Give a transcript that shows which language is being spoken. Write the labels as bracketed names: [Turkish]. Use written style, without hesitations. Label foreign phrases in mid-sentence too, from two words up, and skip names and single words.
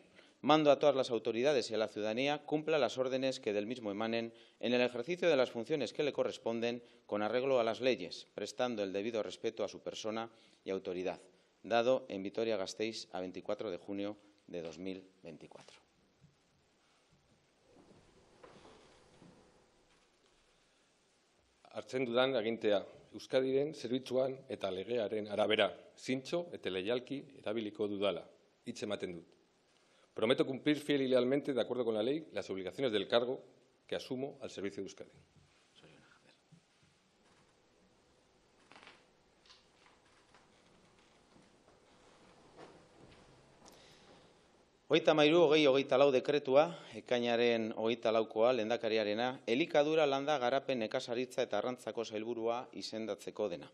[Spanish] Mando a todas las autoridades y a la ciudadanía cumpla las órdenes que del mismo emanen en el ejercicio de las funciones que le corresponden con arreglo a las leyes, prestando el debido respeto a su persona y autoridad. Dado en Vitoria-Gasteiz a 24 de junio de 2024. [Basque] Hartzen dudan agintea, Euskadiren zerbitzuan eta legearen arabera, zintzo eta leialki erabiliko dudala, hitz ematen dut. [Spanish] Prometo cumplir fiel y lealmente, de acuerdo con la ley, las obligaciones del cargo que asumo al servicio de Euskadi. [Basque] Hogeita mairu, 2024 dekretua, ekainaren 24koa, lehendakariarena, elikadura landa garapen nekazaritza eta arrantzako sailburua izendatzeko dena.